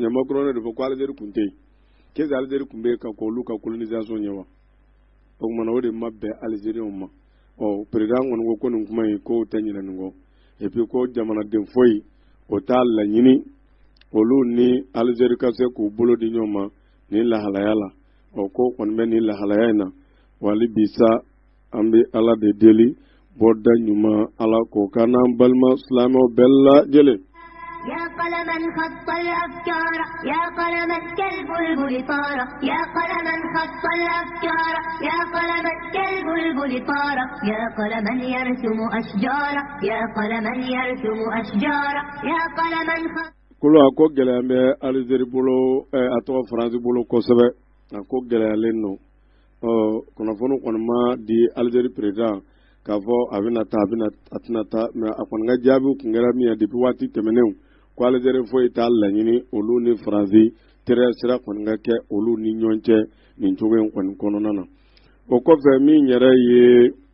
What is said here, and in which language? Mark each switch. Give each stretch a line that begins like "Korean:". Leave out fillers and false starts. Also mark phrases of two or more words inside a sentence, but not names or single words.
Bambara: ɲɛ Macron de fɔ ko Algérie tun tɛ yen
French: qu'est-ce que
Bambara: Algérie tun bɛ ka ko olu ka colonisation ɲɛ wa o kumana o de ma bɛn Algériens ma président kɔni ko nin kuma in ko tɛ ɲinɛ nin kɔ
French: et puis
Bambara: ko jamanaden foyi o t'a laɲini olu ni Algérie ka se k'u bolo di ɲɔgɔn ma nin lahalaya la ko kɔni bɛ nin lahalaya in na wali bisa an bɛ Ala de deli bɔda ɲuman Ala k'o k'an n'an balima silamɛw bɛɛ lajɛlen.
Arabic: يا قلما خط الأفكار يا قلما كالبلبل طار يا قلما خط الأفكار يا قلما كالبلبل طار يا قلما يرسم أشجارا يا قلما يرسم أشجارا يا قلما خط
Bambara: kolo a ko gɛlɛya bɛ Algérie bolo a tɔgɔ Faransi bolo kosɛbɛ a ko gɛlɛyalen don kunnafoni kɔni ma di Algérie président k'a fɔ a bɛna taa a tɛna taa mais a kɔni ka jaabiw tun kɛra min ye depuis waati tɛmɛnenw ko Algérie foyi t'a laɲini olu ni Faransi teriya sira kɔni ka kɛ olu ni ɲɔgɔn cɛ nin cogo in kɔni kɔnɔna na o kɔfɛ min yɛrɛ ye